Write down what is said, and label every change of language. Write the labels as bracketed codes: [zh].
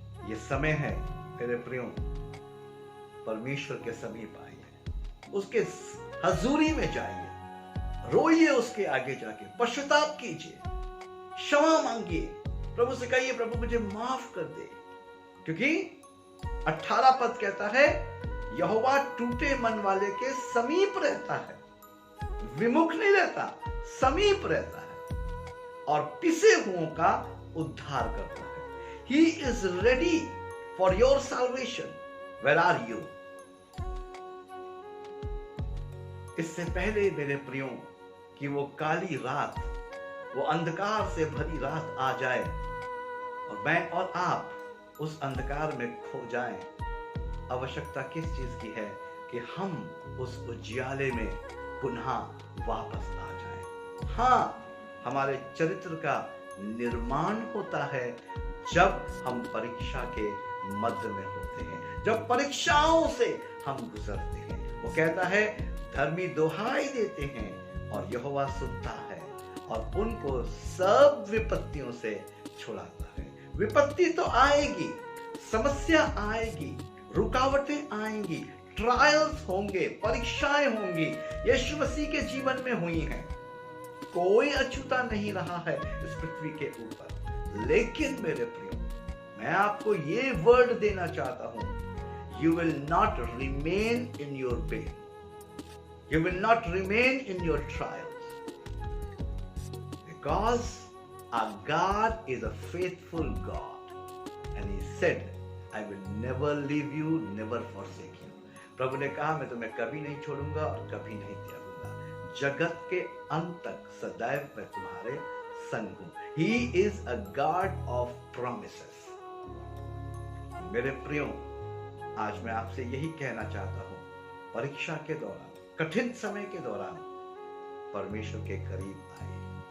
[hi] ये समय है मेरे प्रियो, परमेश्वर के समीप आइए, उसके हजूरी में जाइए, रोइए उसके आगे जाके, पश्चाताप कीजिए, क्षमा मांगिए, प्रभु से कहिए प्रभु मुझे माफ कर दे। क्योंकि 18 पद कहता है यहोवा टूटे मन वाले के समीप रहता है, विमुख नहीं रहता, समीप रहता है और पिसे हुओं का उद्धार करता है। [en] He is ready for your salvation. Where are you? [hi] इससे पहले मेरे प्रियो कि वो काली रात, वो अंधकार से भरी रात आ जाए और मैं और आप उस अंधकार में खो जाएं, आवश्यकता किस चीज की है? कि हम उस उजियाले में पुनः वापस आ जाएं। हाँ, हमारे चरित्र का निर्माण होता है जब हम परीक्षा के मध्य में होते हैं, जब परीक्षाओं से हम गुजरते हैं। वो कहता है धर्मी दुहाई देते हैं और यहोवा सुनता है और उनको सब विपत्तियों से छुड़ाता है। विपत्ति तो आएगी, समस्या आएगी, रुकावटें आएंगी, ट्रायल्स होंगे, परीक्षाएं होंगी। यीशु मसीह के जीवन में हुई हैं। कोई अछूता नहीं रहा है इस पृथ्वी के ऊपर। लेकिन मेरे प्रियो, मैं आपको ये वर्ड देना चाहता हूं, [en] you will not remain in your pain, you will not remain in your trials, because our God is a faithful God and he said, I will never leave you, never forsake you. [hi] प्रभु ने कहा, मैं तुम्हें कभी नहीं छोड़ूंगा और कभी नहीं त्यागूंगा, जगत के अंत तक सदैव मैं तुम्हारे संग हूं. [en] He is a God of promises. [hi] मेरे प्रियो, आज मैं आपसे यही कहना चाहता हूं, परीक्षा के दौरान, कठिन समय के दौरान परमेश्वर के करीब आइए.